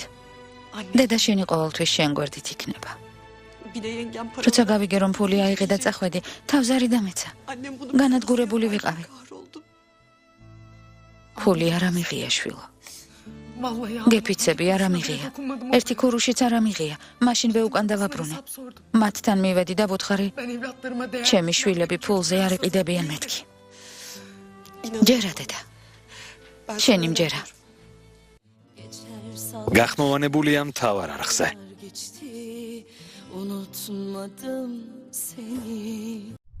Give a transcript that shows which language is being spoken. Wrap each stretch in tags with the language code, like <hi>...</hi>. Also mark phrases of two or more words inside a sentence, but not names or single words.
<ka>დედა შენი ყოველთვის შენ გვერდით იქნება. როცა გავიგე რომ ფული აიღე და წახვედი, თავზარი დამეცა. განადგურებული ვიყავი. ფული არ ამიღია შვილო.</ka> <tr>Vallahi</tr> <ka>გეფიცები არ ამიღია. ერთი ქურუშიც არ ამიღია. მაშინ ვეუკან დავაბრუნე. მათთან მივედი და ვუთხარი,</ka> <tr>Ben evlatlarıma değer.</tr> <ka>ჩემი შვილები ფულზე არ იყიდებიან მეთქი. ჯერა დედა. შენი მჯერა. გახმოვანებულია მთავარ არხზე.</ka> <tr>Geçti, unutmadım seni.</tr>